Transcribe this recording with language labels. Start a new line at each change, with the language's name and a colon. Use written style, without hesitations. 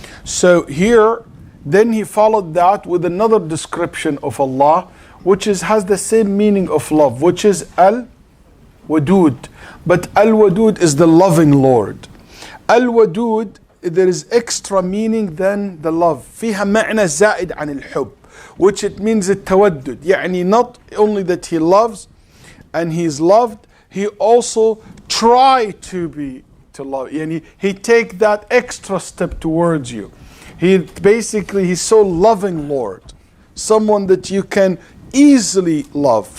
English: So here, then He followed that with another description of Allah, which has the same meaning of love, which is Al-Wadud. But Al-Wadud is the loving Lord. Al-Wadud, there is extra meaning than the love.
Arabic: فيها معنى زائد عن الحب,
English: which it means
Arabic: التودد.
English: يعني not only that He loves and He is loved, He also try to love. يعني He take that extra step towards you. He's so loving Lord. Someone that you can easily love.